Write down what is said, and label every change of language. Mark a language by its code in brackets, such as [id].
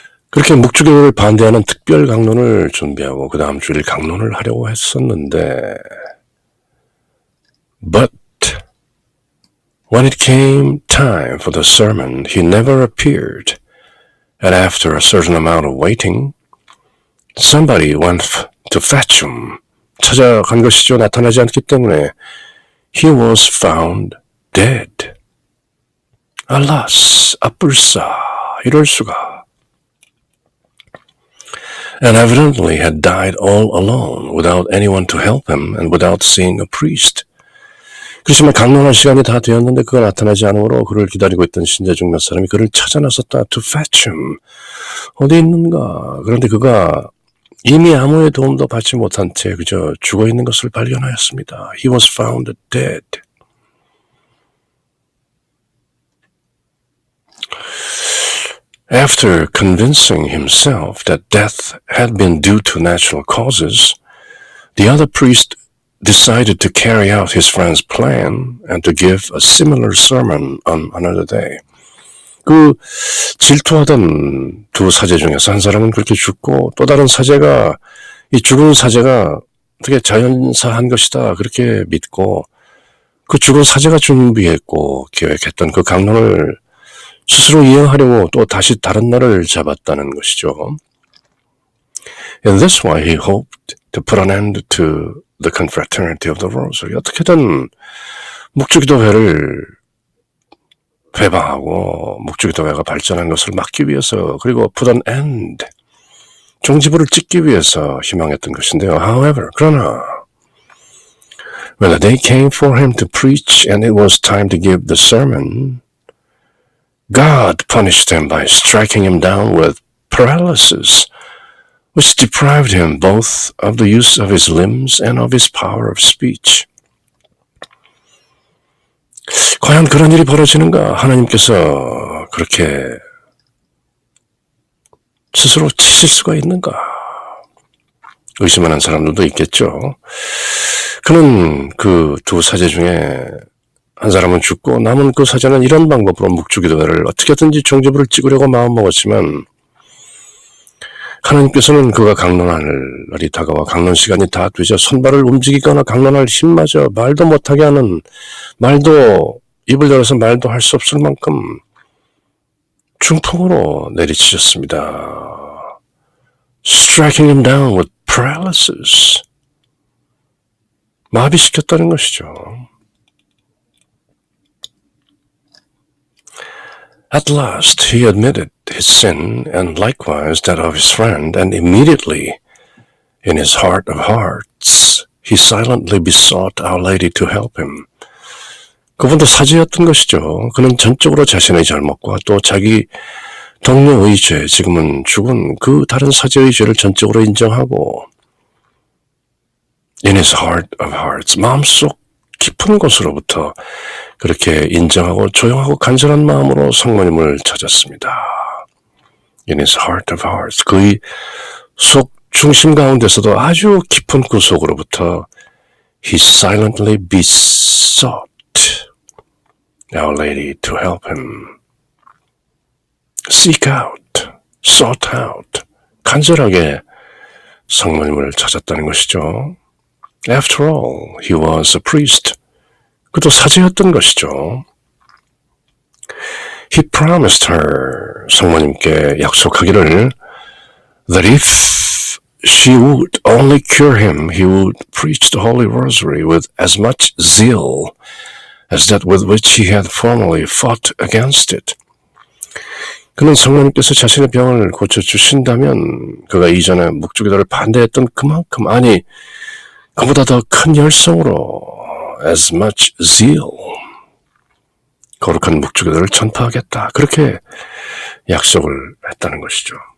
[ko] 그렇게 묵주기도를 반대하는 특별 강론을 준비하고 그 다음 주일 강론을 하려고 했었는데, [en] but when it came time for the sermon, he never appeared. And after a certain amount of waiting, somebody went to fetch him. [ko] 찾아간 것이죠. 나타나지 않기 때문에. [en] He was found dead. Alas, [ko] 아뿔싸, 이럴 수가. [en] And evidently had died all alone, without anyone to help him and without seeing a priest. [ko] 그렇지만 강론할 시간이 다 되었는데 그가 나타나지 않으므로 그를 기다리고 있던 신자 중 몇 사람이 그를 찾아 나섰다. [en] To fetch him. [ko] 어디 있는가? 그런데 그가 이미 아무의 도움도 받지 못한 채 그저 죽어 있는 것을 발견하였습니다. [en] He was found dead. After convincing himself that death had been due to natural causes, the other priest decided to carry out his friend's plan and to give a similar sermon on another day. [ko] 그 질투하던 두 사제 중에서 한 사람은 그렇게 죽고 또 다른 사제가 이 죽은 사제가 어떻게 자연사한 것이다 그렇게 믿고 그 죽은 사제가 준비했고 계획했던 그 강론을 스스로 이행하려고 또 다시 다른 날을 잡았다는 것이죠. [en] In this way he hoped to put an end to the confraternity of the Rosary. [ko] 어떻게든 묵주기도회를 회방하고 묵주기도회가 발전한 것을 막기 위해서, 그리고 [en] put an end, [ko] 종지부를 찍기 위해서 희망했던 것인데요. [en] However, [ko] 그러나 [en] when the day came for him to preach and it was time to give the sermon, God punished him by striking him down with paralysis, which deprived him both of the use of his limbs and of his power of speech. [ko] 과연 그런 일이 벌어지는가? 하나님께서 그렇게 스스로 치실 수가 있는가? 의심하는 사람들도 있겠죠. 그는 그 두 사제 중에 한 사람은 죽고 남은 그 사제는 이런 방법으로 묵주기도회를 어떻게든지 종지부를 찍으려고 마음먹었지만 하나님께서는 그가 강론할 날이 다가와 강론 시간이 다 되자 손발을 움직이거나 강론할 힘마저 말도 못하게 하는, 말도 입을 열어서 말도 할 수 없을 만큼 중풍으로 내리치셨습니다. [en] Striking him down with paralysis. [ko] 마비시켰다는 것이죠. [en] At last he admitted his sin and likewise that of his friend, and immediately, in his heart of hearts, he silently besought Our Lady to help him. [ko] 그분도 사제였던 것이죠. 그는 전적으로 자신의 잘못과 또 자기 동료의 죄, 지금은 죽은 그 다른 사제의 죄를 전적으로 인정하고 [en] in his heart of hearts, [ko] 마음속 깊은 곳으로부터 그렇게 인정하고 조용하고 간절한 마음으로 성모님을 찾았습니다. [en] In his heart of hearts, [ko] 그의 속 중심 가운데서도 아주 깊은 구속으로부터 [en] he silently besought Our Lady to help him. Seek out, sought out, [ko] 간절하게 성모님을 찾았다는 것이죠. [en] After all, he was a priest. [ko] 그도 사제였던 것이죠. [en] He promised her, [ko] 성모님께 약속하기를 [en] that if she would only cure him, he would preach the Holy Rosary with as much zeal as that with which he had formerly fought against it. [ko] 그는 성모님께서 자신의 병을 고쳐주신다면 그가 이전에 묵주기도를 반대했던 그만큼, 아니 그보다 더 큰 열성으로 [en] as much zeal, [ko] 거룩한 묵주기도를 전파하겠다, 그렇게 약속을 했다는 것이죠.